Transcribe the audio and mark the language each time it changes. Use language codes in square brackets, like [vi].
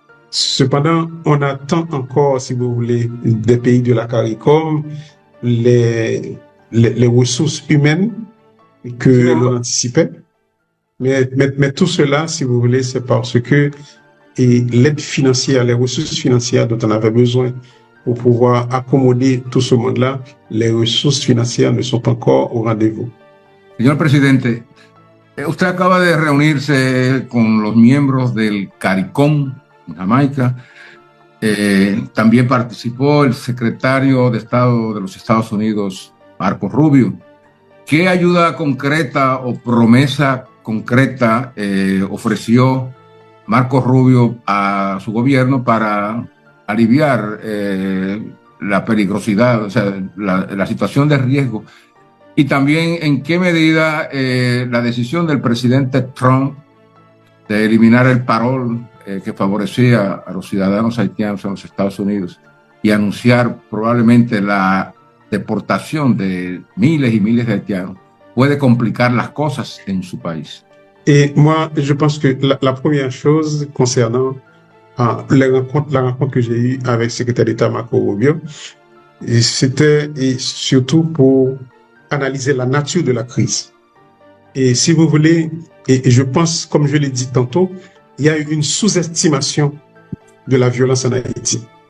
[fr] Cependant, on attend encore, si vous voulez, des pays de la CARICOM, les ressources humaines que l'on anticipait. Mais tout cela, si vous voulez, c'est parce que l'aide financière, les ressources financières dont on avait besoin pour pouvoir accommoder tout ce monde-là, les ressources financières ne sont pas encore au rendez-vous. [es] Señor presidente, usted acaba de reunirse con los miembros del CARICOM en Jamaica. También participó el secretario de Estado de los Estados Unidos, Marco Rubio. ¿Qué ayuda concreta o promesa concreta ofreció Marco Rubio a su gobierno para aliviar la peligrosidad, o sea, la situación de riesgo? Y también, ¿en qué medida la decisión del presidente Trump de eliminar el parol que favorecía a los ciudadanos haitianos en los Estados Unidos y anunciar probablemente la deportación de miles y miles de haitianos puede complicar las cosas en su país? [fr] Et moi, je pense que la première chose concernant la rencontre que j'ai eue avec le secrétaire d'État Marco Rubio, c'était surtout pour analyser la nature de la crise. Et si vous voulez, et je pense, comme je l'ai dit tantôt, il y a eu une sous-estimation de la violence en Haïti.